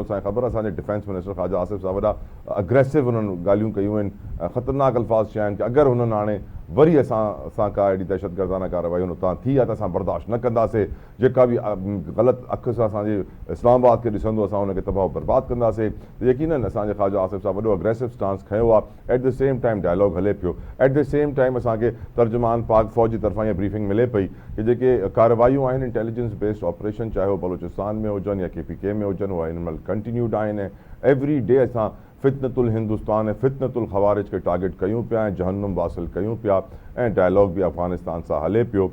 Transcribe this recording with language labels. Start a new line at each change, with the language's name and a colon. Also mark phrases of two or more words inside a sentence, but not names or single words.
Sindhi: असांखे ख़बर आहे असांजे
English: defence minister
Sindhi: ख़्वाजा आसिफ़ साहब वॾा अग्रेसिव हुननि ॻाल्हियूं कयूं आहिनि, ख़तरनाक अल्फाज़ चया आहिनि कि अगरि हुननि हाणे वरी असां का अहिड़ी दहशतगर्दाना कार्रवाई हुन तां थी आहे त असां बर्दाश्त न कंदासीं। जेका बि ग़लति अखि सां असांजे इस्लामाबाद खे ॾिसंदो असां हुनखे तबाह बर्बाद कंदासीं। यकीननि असांजे ख़्वाजा आसिफ़ साहब वॾो
English: aggressive stance
Sindhi: खयो आहे।
English: at the same time dialogue
Sindhi: हले पियो।
English: at the same time
Sindhi: असांखे तर्जुमान पाक फ़ौज जी तरफ़ां इहा ब्रीफिंग मिले पई कि जेके कार्रवायूं आहिनि
English: intelligence based operation,
Sindhi: चाहे उहो बलूचिस्तान में हुजनि या KPK में हुजनि, उहा हिन महिल कंटिन्यूड आहिनि ऐं
English: every day
Sindhi: असां फितनतुल हिंदुस्तान ऐं फितनतुल ख़वारिज खे टारगेट कयूं पिया ऐं जहन्नुम वासिल कयूं पिया ऐं डायलॉग बि अफ़गानिस्तान सां हले पियो।